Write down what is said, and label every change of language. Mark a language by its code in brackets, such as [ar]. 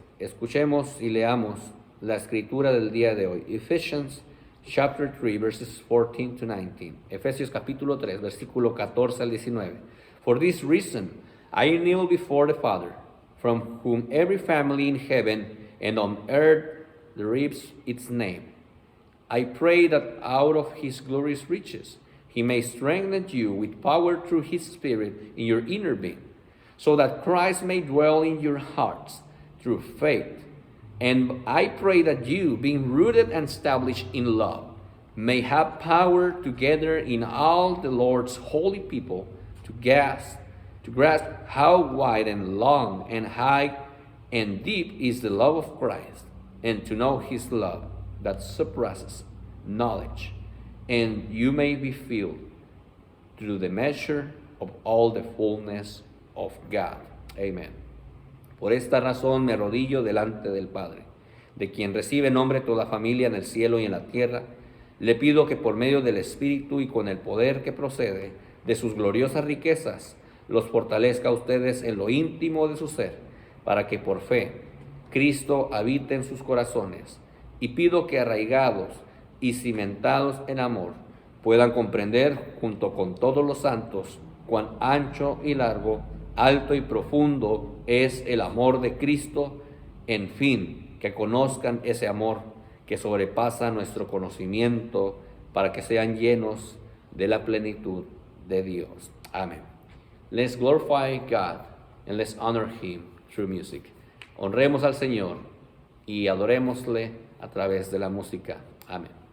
[es] Escuchemos y leamos la escritura del día de hoy. [en] Ephesians chapter 3, verses 14 to 19. [es] Efesios capítulo 3, versículo 14 al 19. [en] For this reason, I kneel before the Father, from whom every family in heaven and on earth derives its name. I pray that out of his glorious riches, he may strengthen you with power through his Spirit in your inner being, so that Christ may dwell in your hearts through faith. And I pray that you, being rooted and established in love, may have power together in all the Lord's holy people to grasp how wide and long and high and deep is the love of Christ, and to know his love that surpasses knowledge, and you may be filled through the measure of all the fullness of God. Amen. [es] Por esta razón me arrodillo delante del Padre, de quien recibe nombre toda familia en el cielo y en la tierra. Le pido que por medio del Espíritu y con el poder que procede de sus gloriosas riquezas, los fortalezca a ustedes en lo íntimo de su ser, para que por fe Cristo habite en sus corazones. Y pido que arraigados y cimentados en amor, puedan comprender junto con todos los santos cuán ancho y largo, alto y profundo es el amor de Cristo, en fin, que conozcan ese amor que sobrepasa nuestro conocimiento, para que sean llenos de la plenitud de Dios. Amén. [en] Let's glorify God and let's honor Him through music. [es] Honremos al Señor y adorémosle a través de la música. Amén.